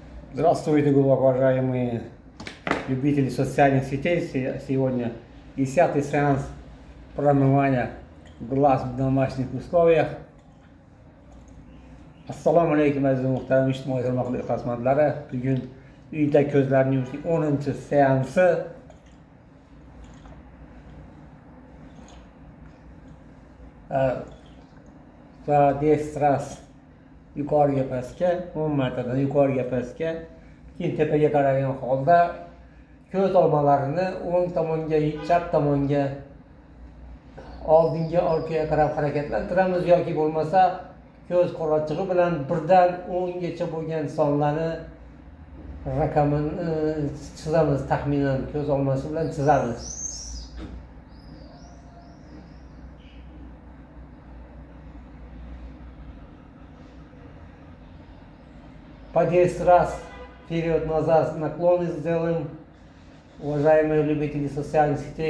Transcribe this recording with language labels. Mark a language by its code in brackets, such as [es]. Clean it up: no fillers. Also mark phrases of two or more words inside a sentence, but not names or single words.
[ru] Здравствуйте, глубоко уважаемые любители социальных сетей. Сегодня 10-й сеанс промывания глаз в домашних условиях. [uz] Assalomu alaykum aziz muhtaram ijtimoiy tarmoqlar xizmatlari. Bugun uyda ko'zlarni yumishning 10-seansi. Va destras yuqoriga pastga 10 martadan yuqoriga pastga, keyin tepaga qaragan holda ko'z olmalarini o'ng tomonga, chap tomonga, oldinga, orqaga qarab harakatlantiramiz yoki bo'lmasa ko'z qolochig'i bilan birdan 10gacha bo'lgan sonlarni raqamini chizamiz, taxminan ko'z olmasi bilan chizamiz. [ru] По 10 раз вперед-назад наклоны сделаем, уважаемые любители социальных сетей.